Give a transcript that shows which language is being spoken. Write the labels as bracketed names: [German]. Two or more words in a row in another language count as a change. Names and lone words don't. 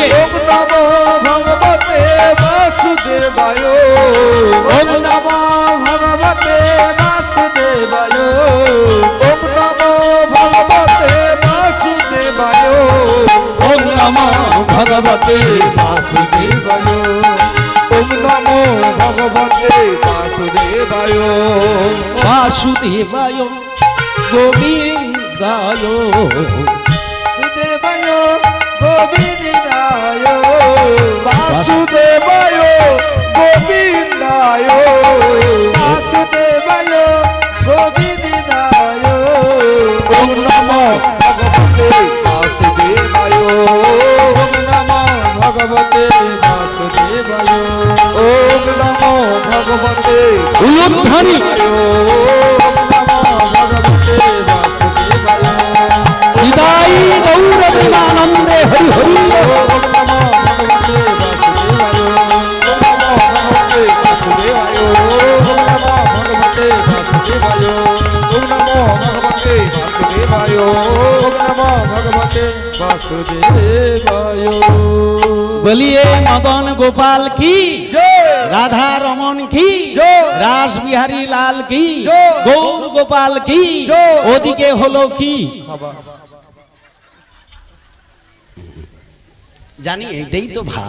[Sanskrit] ওম নমো ভগবতে বাসুদেবায়, ওম নমো ভগবতে বাসুদেবায়, ওম নমো ভগবতে বাসুদেবায়, ওং নমো ভগবতে বাসুদেবায়, ওম নমো ভগবতে বাসুদেবায়, বাসুদেবায় গোবিন্দায়, বাসুদেবায় গোবিন্দায়, বাসুদেবায় গোবিন্দায়, বাসুদেবায় গোবিন্দায়, ওম নমো ভগবতে বাসুদেবায়, ওম নমো ভগবতে বাসুদেবায়, ওম নমো ভগবতে উলুধ্বনি ওম নমো ভগবতে বাসুদেবায়, [Bangla] হৃদয় গৌর প্রেমানন্দে হরি হরি। ওম নমো ভগবতে বাসুদেবায়, ওম নমো ভগবতে বাসুদেবায়, ওম নমো ভগবতে বাসুদেবায়, ওম নমো ভগবতে বাসুদেবায়, ওম নমো ভগবতে বাসুদেবায়। [Hindi] बोलिये मदन गोपाल की, জয় राधा रमन की, জয় रास बिहारी लाल की, জয় गौर गोपाल की, জয় [Bangla] ওদিকে হলো কি জানি, এটাই তো ভাব।